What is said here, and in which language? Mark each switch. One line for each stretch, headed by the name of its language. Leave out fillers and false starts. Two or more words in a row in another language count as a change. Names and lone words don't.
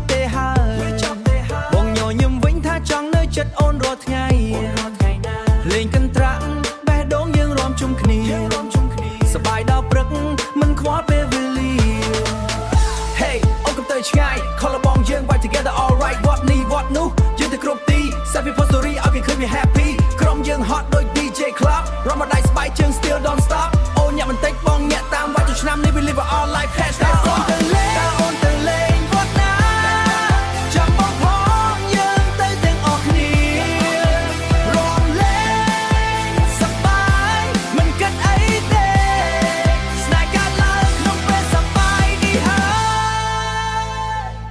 Khmer: ទេហើយបងញញឹមវិញថាចង់នៅចិត្តអូនរាល់ថ្ងៃលេងកន្ត្រាក់បេះដូងយើងរួមជុំគ្នាសប្បាយដល់ព្រឹកមិនខ្វល់ពេលវេលា Hey អូនកុំទៅឆ្ងាយ ខលបងយើង
English: Vibe together alright
Khmer: វត្តនេះវត្តនោះយើងទៅគ្រប់ទី
English: Happy Postory
Khmer: ឲ្យវាឃើញវា happy ក្រុមយើង hot ដូច DJ Club រំដៃស្បែកជើង
English: still don't stop
Khmer: អូនញាក់បន្តិចបងញាក់តាម Vibe ចូលឆ្នាំនេះ
English: we live our life hashtag
Khmer: អូនទៅលេងវត្តណាចាំបងផងយើងទៅទាំងអស់គ្នារំលែងសប្បាយមិនគិតអីទេស្នេហ៍កើតឡើងក្នុងពេលសប្បាយនេះហើយ